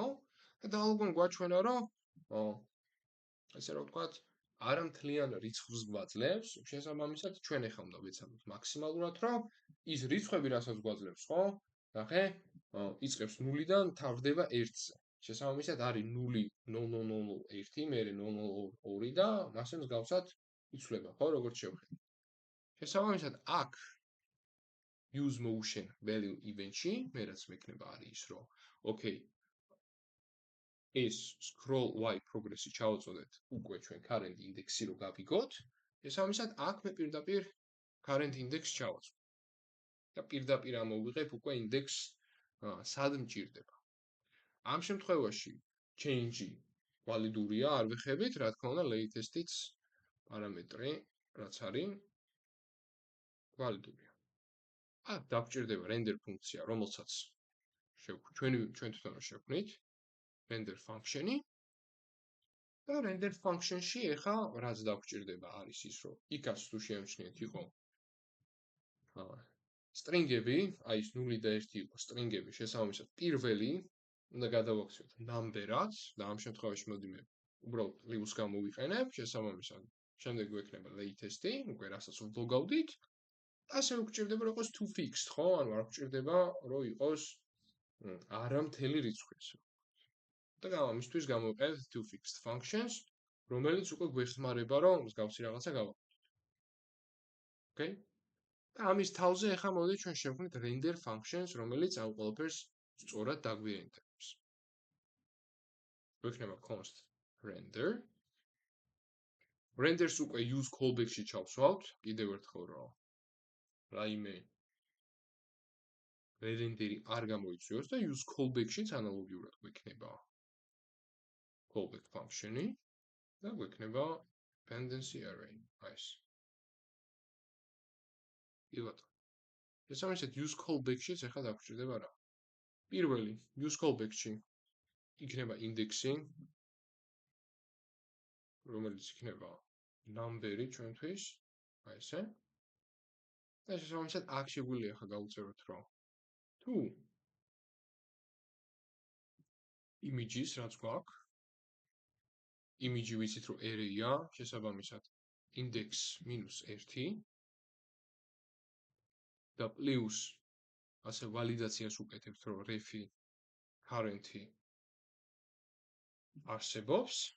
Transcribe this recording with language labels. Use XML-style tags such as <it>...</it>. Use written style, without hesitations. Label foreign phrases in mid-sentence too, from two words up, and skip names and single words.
<ka>და დაალგონ გვაჩვენა რომ ესე რომ ვთქვათ, არამთლიან რიცხვს გვაძლევს, შესაბამისად ჩვენ ეხლა უნდა ვეცადოთ მაქსიმალურად, რომ ის რიცხვები, რასაც გვაძლევს, ხო? ნახე, იწყებს 0-დან თავდება 1-ზე. შესაბამისად არის 0.0001, მერე 0.02 და მასე მსგავსად იცვლება, ხო, როგორც შევხედეთ. შესაბამისად, აქ</ka> <en>use motion value event-ში,</en> <ka>მე რაც მექნება არის ის, რომ okay, ეს</ka> <en>scroll y progress-ი</en> <ka>ჩავაწოდეთ უკვე ჩვენ</ka> <en>current index-ი</en> <ka>რო გავიგოთ, შესაბამისად, აქ მე პირდაპირ</ka> <en>current index</en> <ka>ჩავაწვდ. და პირდაპირ ამოვიღებ უკვე index სად მჭირდება. ამ შემთხვევაში change-ი ვალიდურია, არ ვეხებით, რა თქმა უნდა, latest-იც პარამეტრი, რაც არის ვალიდურია. აქ დაგვჭირდება render ფუნქცია, რომელსაც ჩვენ თვითონ შევქმნით,</ka> <en>render function-ი.</en> <ka>და render function-ში ეხა რაც დაგვჭირდება არის ის, რომ იქაც თუ შეამჩნიეთ იყო string-ები, აი ეს 0 და 1 იყო string-ები, შესაბამისად პირველი უნდა გადავაქციოთ number-ად და ამ შემთხვევაში მოდი მე უბრალოდ live-ს გამოვიყენებ, შესაბამისად შემდეგ გვექნება latest-ი, უკვე რასაც ვლოგავდით ასე რომ გჭირდება რომ იყოს</ka> <en>to fixed,</en> <ka>ხო? ანუ არ გჭირდება რომ იყოს არა მთელი რიცხვი. და ამისთვის გამოვყევთ</ka> <en>to fixed functions,</en> <ka>რომელიც უკვე გვეხმარება რომ მსგავსი რაღაცა გავაკეთოთ. Okay? და ამის თავზე ახლა მოდით ჩვენ შევქმნით</ka> <en>render functions,</en> <ka>რომელიც ამ ყველაფერს სწორად დაგვიენტერებს. გვექნება</ka> <en>const render.</en> <ka>Renders უკვე</ka> <en>use callback-ში</en> <ka>ჩავსვავთ, კიდევ ერთხელ რომ რაიმე renderi არ გამოიწვიოს და use callback-შიც ანალოგიურად გვექნება</ka> <en>callback function-ი</en> <ka>და გვექნება</ka> <en>dependency array. Nice.</en> <ka>კი ბატონო. შესაბამისად</ka> <en>use callback-შიც</en> <ka>ახლა დაგვჭირდება რა? პირველი</ka> <en>use callback-ში</en> <ka>იქნება ინდექსი, რომელიც იქნება number-ი ჩვენთვის, აი ესე. და შესაბამისად აქ შეგვიძლია ახლა გავუწეროთ რომ თუ images რაც გვაქვს, image ვიცით რომ array-ა, შესაბამისად index-1 და plus ასე ვალიდაციას უკეთებთ რომ</ka> <en>ref-ი current-ი</en> <ka>არსებობს.</ka>